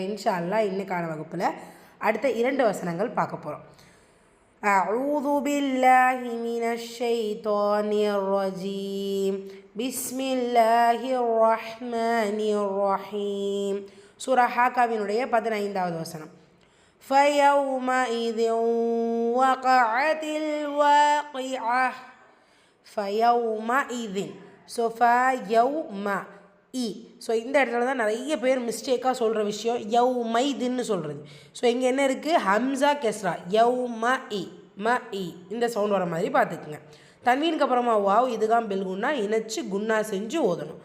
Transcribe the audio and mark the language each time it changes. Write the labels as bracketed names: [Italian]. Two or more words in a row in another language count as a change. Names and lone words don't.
[Arabic] إن شاء الله [Tamil] இன்னைக்கான வகுப்பில் அடுத்த 2 வசனங்கள் பார்க்க போகிறோம். [Arabic] أعوذ بالله من الشيطان الرجيم. بسم الله الرحمن الرحيم. [Tamil] சூரா ஹாக்காவினுடைய 15வது வசனம். [Arabic] فَيَوْمَئِذٍ وَقَعَتِ الْوَاقِعَةُ. فَيَوْمَئِذٍ. [Tamil] ஸோ ஸோ இந்த இடத்துல தான் நிறைய பேர் மிஸ்டேக்காக சொல்கிற விஷயம் யௌமைதின்னு சொல்கிறது. ஸோ இங்கே என்ன இருக்குது? ஹம்சா கெஸ்ரா யௌமஇ இந்த சவுண்ட் வர மாதிரி பார்த்துக்குங்க. தன்வீனுக்கு அப்புறமா வாவ் இதுதான் பில்குன்னா இணைச்சி குன்னா செஞ்சு ஓதணும்.